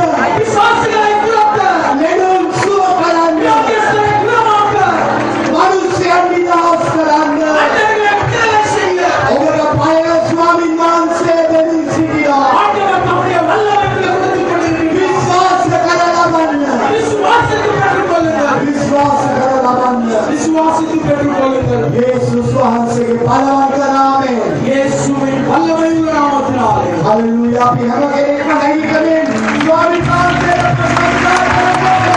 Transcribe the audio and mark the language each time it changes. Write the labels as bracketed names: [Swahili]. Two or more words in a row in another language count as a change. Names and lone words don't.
[Tamil] பிசாசுகளை துரத்த, வியாதியஸ்தரை குணமாக்க, அண்டவர்களை விடுதலை செய்ய ஆண்டவர் தம்முடைய வல்லமைகளை கொடுத்துக் கொண்டிருக்கிறார். விசுவாசித்து பெற்றுக்கொள்ளுங்கள். விசுவாசித்து பெற்றுக்கொள்ளுங்கள். [Sinhala] යේසුස් වහන්සේගේ බලවත් නාමයෙන් [Tamil] இயேசுவின் வல்லமையுள்ள நாமத்தினாலே [Sinhala] හලෙලූයා අපි හැම කෙනෙක්ම නැගිටගෙන ස්වාමීන් වහන්සේට ප්‍රශංසා කරමු.